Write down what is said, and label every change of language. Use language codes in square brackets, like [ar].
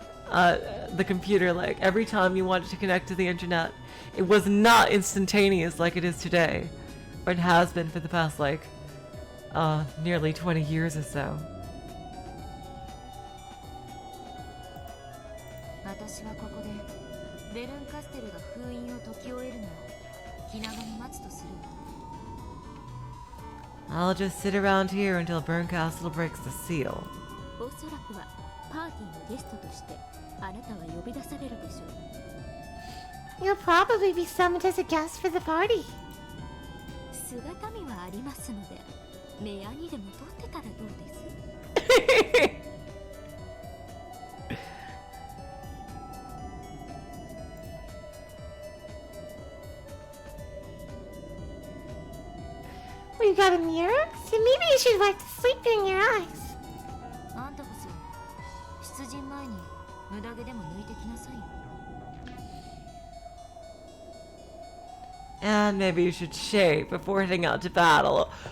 [en] The computer, like, every time you wanted to connect to the internet, it was not instantaneous like it is today. Or it has been for the past, like, nearly 20 years or so. [ja] 私はここでベルンカステルが封印を解き終えるのを気長に待つとするわ。 [en] I'll just sit around here until Bernkastel breaks the seal. [ja] おそらくはパーティーのゲストとしてあなたは呼び出されるでしょう。 [en] You'll probably be summoned as a guest for the party. [ja] 姿見はありますので、目アニでも撮ってたらどうです [en] We've got a mirror, so maybe you should wipe the sleep in your eyes. [ja] あんたこそ出陣前に無駄毛でも抜いてきなさいよ。 [en] And maybe you should shave before heading out to battle.